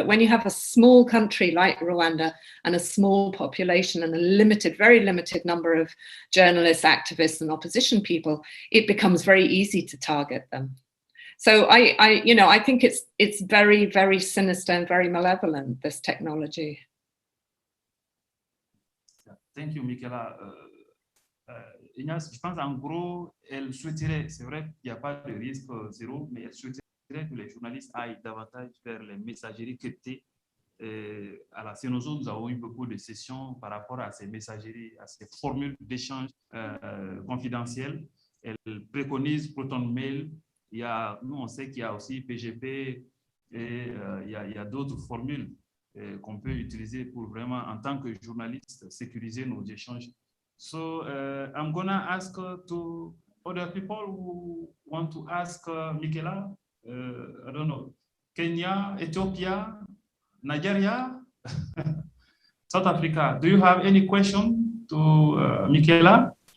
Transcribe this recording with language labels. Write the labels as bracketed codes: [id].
[en] But when you have a small country like Rwanda and a small population and a very limited number of journalists, activists, and opposition people, it becomes very easy to target them. So I think it's very, very sinister and very malevolent, this technology. Thank you, Michela. [fr] Ignace, je pense en gros, elle souhaiterait, c'est vrai qu'il n'y a pas de risque zéro, mais elle souhaiterait que les journalistes aillent davantage vers les messageries cryptées. À la CNOSO, nous avons eu beaucoup de sessions par rapport à ces messageries, à ces formules d'échange confidentielles. Elle préconise Proton Mail. Nous, on sait qu'il y a aussi PGP et il y a d'autres formules qu'on peut utiliser pour vraiment, en tant que journaliste, sécuriser nos échanges. [en] So I'm gonna ask to other people who want to ask Michela. I don't know, Kenya, Ethiopia, Nigeria, South Africa. Do you have any question to Michela?